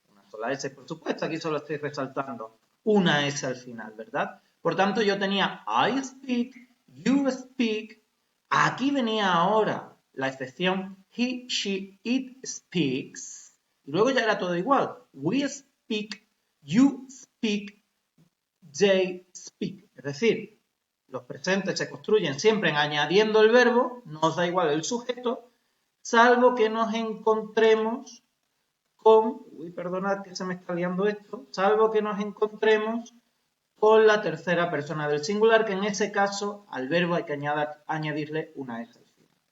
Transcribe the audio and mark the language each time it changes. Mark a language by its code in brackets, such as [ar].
[es] Una sola S, por supuesto, aquí solo estoy resaltando una S al final, ¿verdad? Por tanto, yo tenía [en] I speak, you speak. [es] Aquí venía ahora la excepción [en] he, she, it speaks. [es] Y luego ya era todo igual. [en] We speak, you speak, they speak. [es] Es decir, los presentes se construyen siempre en añadiendo el verbo, no os da igual el sujeto, salvo que nos encontremos con, perdonad que se me está liando esto, salvo que nos encontremos con la tercera persona del singular, que en ese caso al verbo hay que añadirle una S al final.